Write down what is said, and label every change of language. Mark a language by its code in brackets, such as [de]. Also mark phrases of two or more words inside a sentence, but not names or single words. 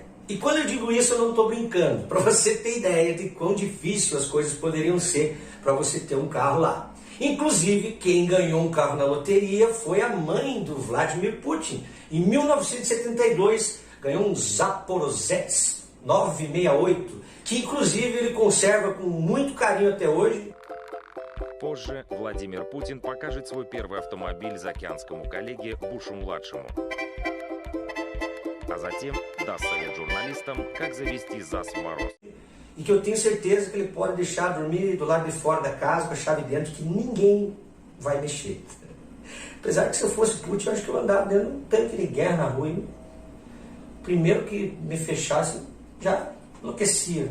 [pt] E quando eu digo isso, eu não estou brincando, para você ter ideia de quão difícil as coisas poderiam ser para você ter um carro lá. Inclusive, quem ganhou um carro na loteria foi a mãe do Vladimir Putin. Em 1972, ganhou um Zaporozhets 968, que inclusive ele conserva com muito carinho até hoje. [ru] Позже Владимир Путин покажет свой первый автомобиль заокеанскому коллеге Бушу-младшему. А затем даст совет журналистам, как завести ЗАЗ в мороз. [pt] E que eu tenho certeza que ele pode deixar dormir do lado de fora da casa com a chave dentro, que ninguém vai mexer. Apesar que se eu fosse Putin, eu acho que eu andava dentro de um tanque de guerra na rua. Hein? Primeiro que me fechasse, já enlouquecia.